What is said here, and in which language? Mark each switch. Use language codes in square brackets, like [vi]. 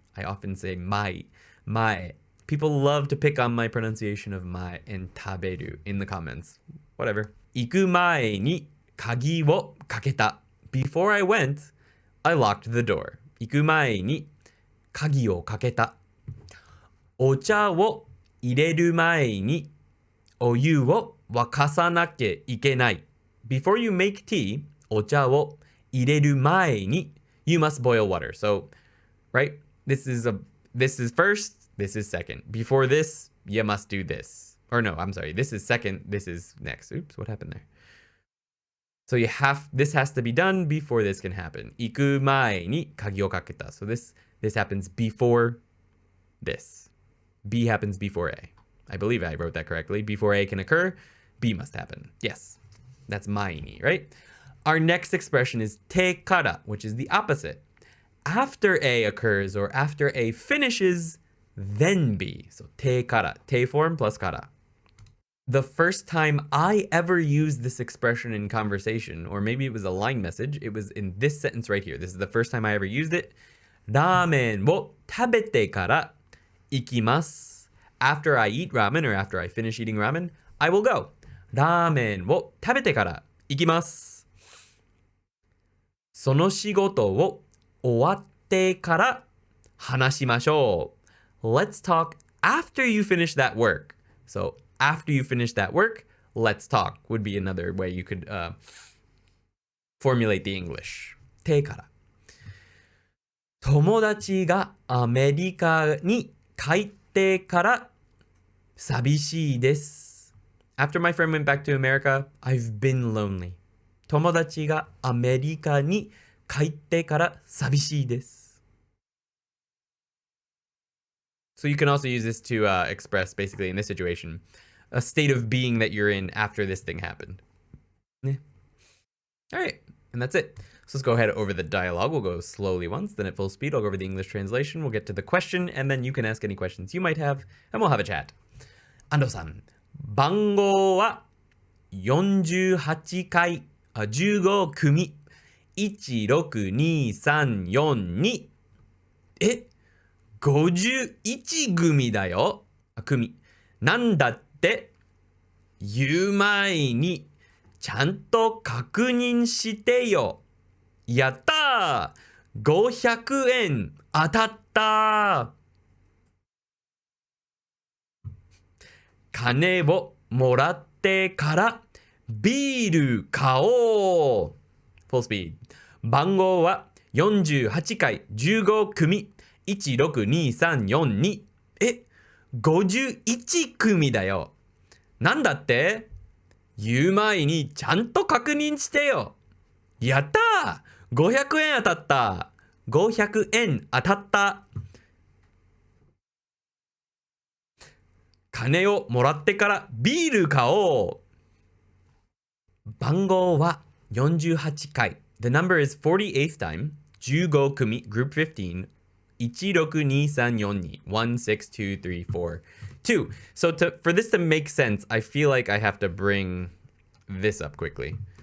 [en] I often say 前.前. People love to pick on my pronunciation of 前 and 食べる in the comments. Whatever. [ja] 行く前に鍵をかけた. [en] Before I went, I locked the door. [ja] 行く前に鍵をかけた. お茶を入れる前にお湯を沸かさなきゃいけない. [en] Before you make tea, [ja] お茶を入れる前に [en] you must boil water. So, right? This is first, this is second. Before this, you must do this. Or no, I'm sorry. This is second, this is next. Oops, what happened there? So this has to be done before this can happen. [ja] 行く前に鍵をかけた. [en] So this happens before this. B happens before A. I believe I wrote that correctly. Before A can occur, B must happen. Yes, that's 前に, right? Our next expression is てから, which is the opposite. After A occurs or after A finishes, then B. So てから, て form plus から. The first time I ever used this expression in conversation, or maybe it was a line message, it was in this sentence right here. This is the first time I ever used it. [ja] ラーメンを食べてから行きます. [en] After I eat ramen or after I finish eating ramen, I will go. [ja] ラーメンを食べてから行きます.その仕事を終わってから話しましょう. [en] Let's talk after you finish that work. So after you finish that work, let's talk would be another way you could formulate the English. [ja] てから. 友達がアメリカに帰ってから寂しいです. [en] After my friend went back to America, I've been lonely. [ja] 友達がアメリカに帰ってから寂しいです. [en] So you can also use this to express, basically in this situation, a state of being that you're in after this thing happened. Yeah. All right, and that's it. So let's go ahead over the dialogue. We'll go slowly once, then at full speed. I'll go over the English translation. We'll get to the question, and then you can ask any questions you might have, and we'll have a chat. [ja] Ando-san, 番号は48回、15組、16234に。 51組だよ。組。なんだって言う前にちゃんと確認してよ。やったー !500 円当たった金をもらってからビール買おう ! [en] Full speed. [ja] 番号は48回15組1623451組だよ。なんだって言う前にちゃんと確認してよ。やったー !500 円当たった !500 円当たった金をもらってからビール買おう番号は48回 [en] The number is 48th time 15組 Group 15 16234 16234 2. So for this to make sense, I feel like I have to bring this up quickly.